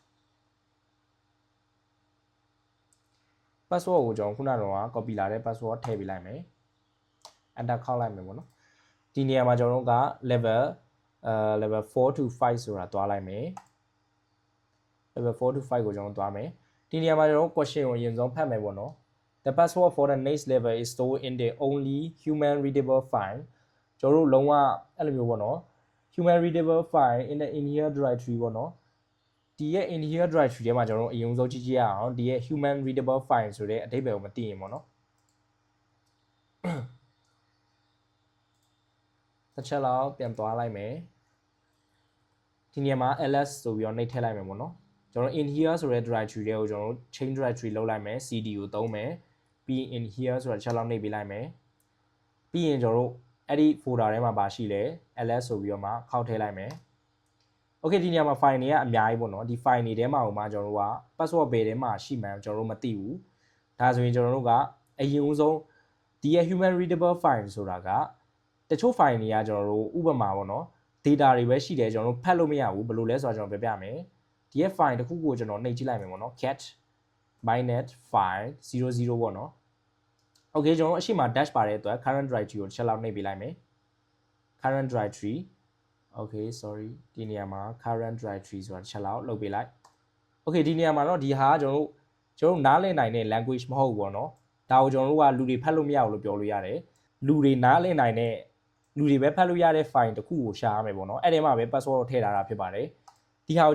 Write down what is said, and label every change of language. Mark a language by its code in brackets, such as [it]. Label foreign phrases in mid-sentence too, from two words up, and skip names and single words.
[my] password ကိုကျွန်တော်ခုနကတော့ copy လာတဲ့ password ထည့်ပေးလိုက်မယ် enter ခောက်လိုက်မယ်ပေါ့နော်ဒီနေရာမှာကျွန်တော်တို့က level 4 to 5 ဆိုတာတွားလိုက်မယ် [en] level 4 to 5 [my] ကိုကျွန်တော်တွားမယ်ဒီနေရာမှာကျွန်တော် question ကိုအရင်ဆုံးဖတ်မယ်ပေါ့နော် [en] the password for the next level is stored in the only human readable file [my] ကျွန်တော်တို့လုံးဝအဲ့လိုမျိုးပေါ့နော် [en] human readable file in the in here directory [my] ပေါ့နော်ဒီရဲ့ [en] in here directory [my] ထဲမှာကျွန်တော်တို့အရင်ဆုံးကြည့်ကြည့်ရအောင်ဒီရဲ့ [en] human readable file [my] ဆိုတဲ့အဓိပ္ပာယ်ကိုမသိရင်ပေါ့နော် တစ်ချက်လောက်ပြန်သွားလိုက်မယ်ဒီနေရာမှာ ls ဆိုပြီးတော့နှိပ်ထည့်လိုက်မယ်ပေါ့နော်ကျွန်တော် [en] in here [my] ဆိုတဲ့ directory တွေကိုကျွန်တော်တို့ [en] change directory [my] လုပ်လိုက်မယ် cd ကိုသုံးမယ်ပြီး [en] in here [my] ဆိုတဲ့တစ်ချက်လောက်နှိပ်ပေးလိုက်မယ်ပြီးရင်ကျွန်တော်တို့အဲ့ဒီ folder ထဲမှာပါရှိလဲ ls ဆိုပြီးတော့မှခောက်ထည့်လိုက်မယ် okay ဒီနေရာမှာ file တွေကအများကြီးပေါ့နော်ဒီ file တွေထဲမှာဟိုမှာကျွန်တော်တို့က password ဘယ်ထဲမှာရှိမှန်းကျွန်တော်တို့မသိဘူးဒါဆိုရင်ကျွန်တော်တို့ကအရင်ဦးဆုံးဒီရဲ့ [en] human readable file [my] ဆိုတာကတချို့ file တွေကကျွန်တော်တို့ဥပမာပေါ့နော် data တွေပဲရှိတယ်ကျွန်တော်တို့ဖတ်လို့မရဘူးဘယ်လိုလဲဆိုတော့ကျွန်တော်ပြပြမယ်ဒီရဲ့ file တစ်ခုကိုကျွန်တော်နှိပ်ကြည့်လိုက်မယ်ပေါ့နော် [en] cat bynet file [my] 00ပေါ့နော် okay ကျွန်တော်တို့အရှိမ dash ပါတဲ့အတွက် [en] current directory [my] ကိုတစ်ချက်လောက်နှိပ်ပေးလိုက်မယ် [en] current directory okay sorry [my] ဒီနေရာမှာ [en] current directory [my] ဆိုတာတစ်ချက်လောက်လုပ်ပေးလိုက် okay ဒီနေရာမှာတော့ဒီဟာကကျွန်တော်နားလည်နိုင်တဲ့ language မဟုတ်ဘူးပေါ့နော်ဒါကိုကျွန်တော်တို့ကလူတွေဖတ်လို့မရဘူးလို့ပြောလို့ရတယ်လူတွေနားလည်နိုင်တဲ့လူတွေပဲဖတ်လို့ရတဲ့ file တစ်ခုကိုရှာရမယ်ပေါ့နော်အဲ့ဒီမှာပဲ password ကိုထည့်ထားတာဖြစ်ပါတယ်ဒီဟာကို